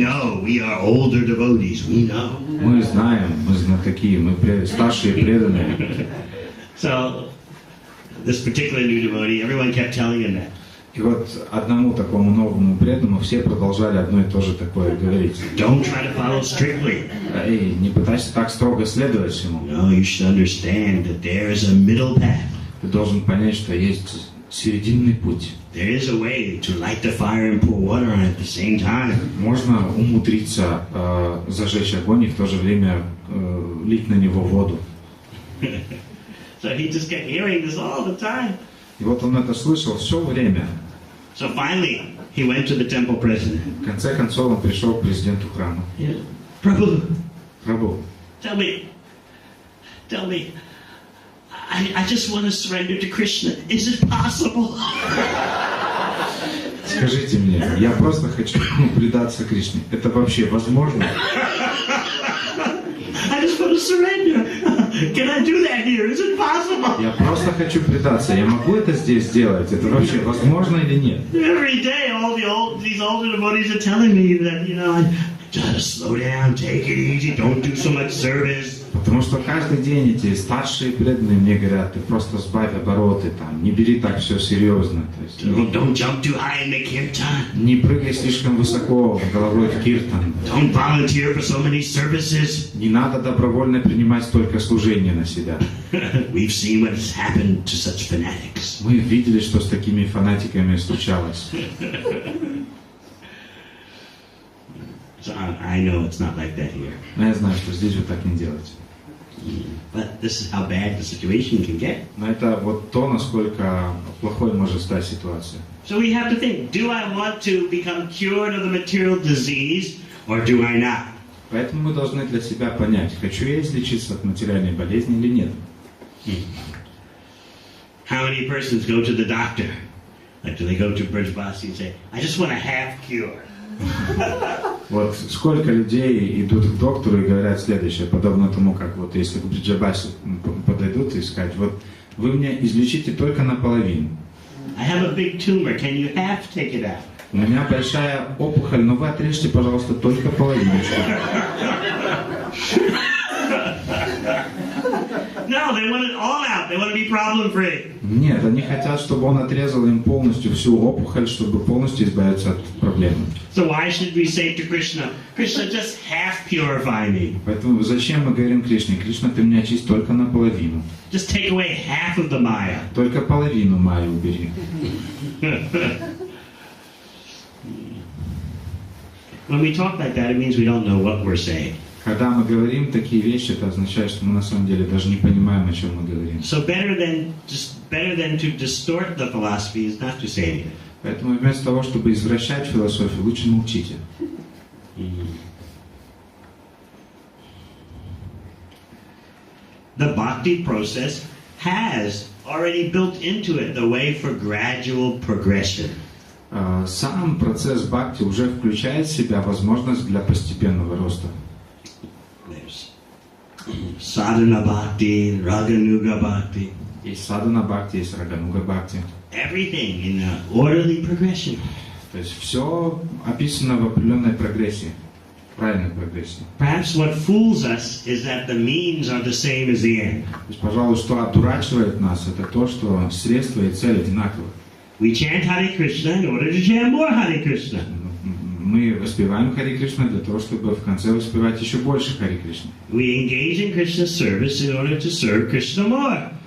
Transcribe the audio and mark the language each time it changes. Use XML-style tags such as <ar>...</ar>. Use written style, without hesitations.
<en>We know, we are older devotees, we know.</en> <ru>Мы знаем, мы знатоки, мы старшие преданные.</ru> <en>So, this particular new devotee, everyone kept telling him that.</en> <ru>И вот одному такому новому преданному все продолжали одно и то же такое говорить.</ru> <en>Don't try to follow strictly.</en> <ru>Эй, не пытайся так строго следовать всему.</ru> <en>No, you should understand that there is a middle path.</en> <ru>Ты должен понять, что есть серединный путь.</ru> <en>There is a way to light the fire and pour water on it at the same time.</en> <ru>Можно умудриться зажечь огонь и в то же время лить на него воду.</ru> <en>So he just kept hearing this all the time.</en> <ru>И вот он это слышал все время.</ru> <en>So finally, he went to the temple president.</en> <ru>В конце концов он пришел к президенту храма.</ru> <en>Yeah. Prabhu,</en> <ru>Прабху,</ru> <en>tell me, I just want to surrender to Krishna. Is it possible?</en> <ru>скажите мне, я просто хочу предаться Кришне. Это вообще возможно?</ru> <en>I just want to surrender. Can I do that here? Is it possible?</en> <ru>Я просто хочу предаться. Я могу это здесь сделать? Это вообще возможно или нет?</ru> <en>Every day, these older devotees are telling me that, just slow down, take it easy, don't do so much service.</en> <ru>Потому что каждый день эти старшие преданные мне говорят, ты просто сбавь обороты, там, не бери так все серьезно. То есть,</ru> <en>Don't jump too high in the kirtan.</en> <ru>не прыгай слишком высоко головой в киртан.</ru> <en>Don't volunteer for so many services.</en> <ru>Не надо добровольно принимать столько служения на себя.</ru> <en>We've seen what has happened to such fanatics.</en> <ru>Мы видели, что с такими фанатиками случалось.</ru> <en>So I know it's not like that here.</en> <ru>Но я знаю, что здесь вы так не делаете.</ru> <en>But this is how bad the situation can get.</en> <ru>Но это вот то, насколько плохой может стать ситуация.</ru> <en>So we have to think, do I want to become cured of the material disease or do I not?</en> <ru>Поэтому мы должны для себя понять, хочу я излечиться от материальной болезни или нет.</ru> <en>How many persons go to the doctor? Like, do they go to Brazilii and say, I just want a half cure?</en> <ru>Вот сколько людей идут к доктору и говорят следующее, подобно тому, как вот если к Бриджабасе подойдут и сказать, вот вы меня излечите только наполовину.</ru> <en>I have a big tumor, can you half take it out?</en> <ru>У меня большая опухоль, но вы отрежьте, пожалуйста, только половиночку.</ru> <en>No, they want it all out. They want to be problem-free.</en> <ru>Нет, они хотят, чтобы он отрезал им полностью всю опухоль, чтобы полностью избавиться от проблемы.</ru> <en>So why should we say to Krishna, Krishna, just half purify me?</en> <ru>Поэтому зачем мы говорим Кришне, Кришна, ты меня очисть только наполовину.</ru> <en>Just take away half of the Maya.</en> <ru>Только половину Майи убери.</ru> <en>When we talk like that, it means we don't know what we're saying.</en> <ru>Когда мы говорим такие вещи, это означает, что мы на самом деле даже не понимаем, о чем мы говорим.</ru> <en>So better than to distort the philosophy is not to say anything.</en> <ru>Поэтому вместо того, чтобы извращать философию, лучше молчите.</ru> <en>The bhakti process has already built into it the way for gradual progression.</en> <ru>Сам процесс бхакти уже включает в себя возможность для постепенного роста.</ru> <en>There's sadhana bhakti, raganuga bhakti.</en> <ru>Есть садхана бхакти, есть рагануга бхакти.</ru> <en>Everything in an orderly progression.</en> <ru>То есть все описано в определенной прогрессии, правильной прогрессии.</ru> <en>Perhaps what fools us is that the means are the same as the end.</en> <ru>То есть, пожалуй, что одурачивает нас, это то, что средства и цель одинаковы.</ru> <en>We chant Hare Krishna in order to chant more Hare Krishna.</en> <ru>Мы воспеваем Харе Кришна для того, чтобы в конце воспевать еще больше Харе Кришна.</ru> <en>We engage in Krishna's service in order to serve Krishna more.</en>